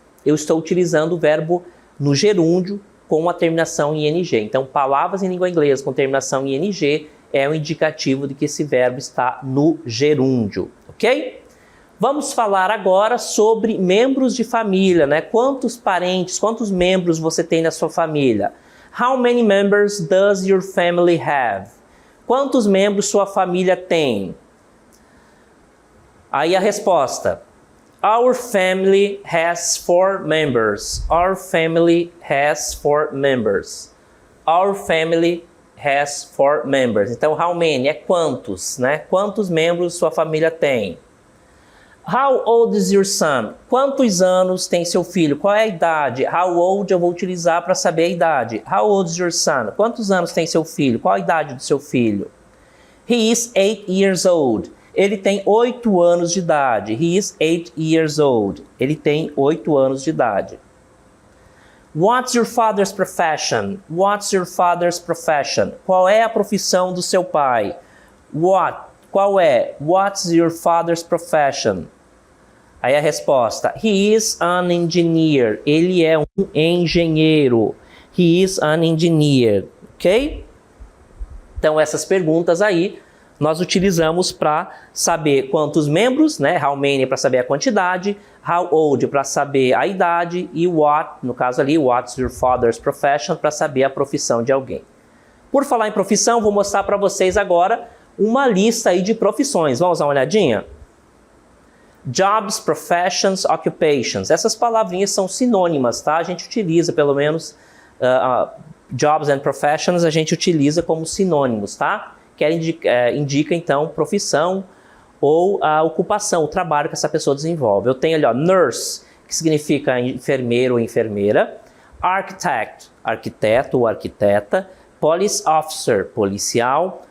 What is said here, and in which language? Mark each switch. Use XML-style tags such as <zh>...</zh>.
<pt>Eu estou utilizando o verbo no gerúndio com a terminação em ing. Então, palavras em língua inglesa com terminação em ing é um indicativo de que esse verbo está no gerúndio, ok? Vamos falar agora sobre membros de família, né? Quantos parentes, quantos membros você tem na sua família?</pt> <en>How many members does your family have?</en> <pt>Quantos membros sua família tem? Aí a resposta:</pt> <en>Our family has 4 members. Our family has 4 members. Our family has 4 members.</en> <pt>Então, how many é quantos, né? Quantos membros sua família tem?</pt> <en>How old is your son?</en> <pt>Quantos anos tem seu filho? Qual é a idade? How old eu vou utilizar para saber a idade.</pt> <en>How old is your son?</en> <pt>Quantos anos tem seu filho? Qual a idade do seu filho?</pt> <en>He is 8 years old.</en> <pt>Ele tem 8 anos de idade.</pt> <en>He is 8 years old.</en> <pt>Ele tem 8 anos de idade.</pt> <en>What's your father's profession? What's your father's profession?</en> <pt>Qual é a profissão do seu pai? What? Qual é?</pt> <en>What's your father's profession?</en> <pt>Aí a resposta:</pt> <en>He is an engineer.</en> <pt>Ele é um engenheiro.</pt> <en>He is an engineer.</en> <pt>Ok? Então essas perguntas aí nós utilizamos para saber quantos membros, né? How many para saber a quantidade, how old para saber a idade e what, no caso ali,</pt> <en>what's your father's profession,</en> <pt>para saber a profissão de alguém. Por falar em profissão, vou mostrar para vocês agora uma lista aí de profissões. Vamos dar uma olhadinha? Jobs, professions, occupations. Essas palavrinhas são sinônimas, tá? A gente utiliza, pelo menos, jobs and professions, a gente utiliza como sinônimos, tá? Que indica, então, profissão ou a ocupação, o trabalho que essa pessoa desenvolve. Eu tenho ali, ó, nurse, que significa enfermeiro ou enfermeira. Architect, arquiteto ou arquiteta. Police officer, policial.</pt>